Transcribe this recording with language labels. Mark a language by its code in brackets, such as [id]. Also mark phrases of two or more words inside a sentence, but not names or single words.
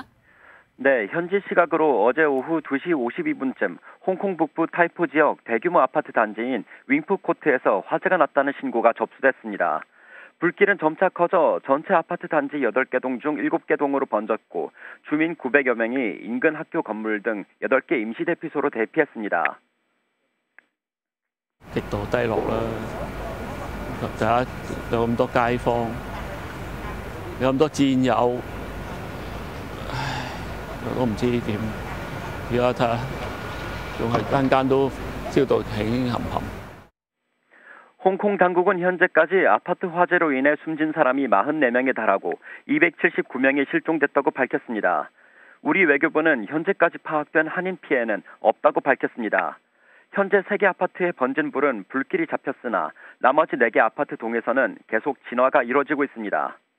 [ko] 네, 현지 시각으로 어제 오후 2시 52분쯤 홍콩 북부 타이포 지역 대규모 아파트 단지인 윙푸코트에서 화재가 났다는 신고가 접수됐습니다. 불길은 점차 커져 전체 아파트 단지 8개 동 중 7개 동으로 번졌고 주민 900여 명이 인근 학교 건물 등 8개 임시 대피소로 대피했습니다. [yue] 極度低落啦，就有咁多街坊，有咁多戰友，唉，我都唔知點。而家睇下，仲係間間都燒到興冚冚。 [ko] 홍콩 당국은 현재까지 아파트 화재로 인해 숨진 사람이 44명에 달하고 279명이 실종됐다고 밝혔습니다. 우리 외교부는 현재까지 파악된 한인 피해는 없다고 밝혔습니다. 현재 3개 아파트에 번진 불은 불길이 잡혔으나 나머지 4개 아파트 동에서는 계속 진화가 이루어지고 있습니다.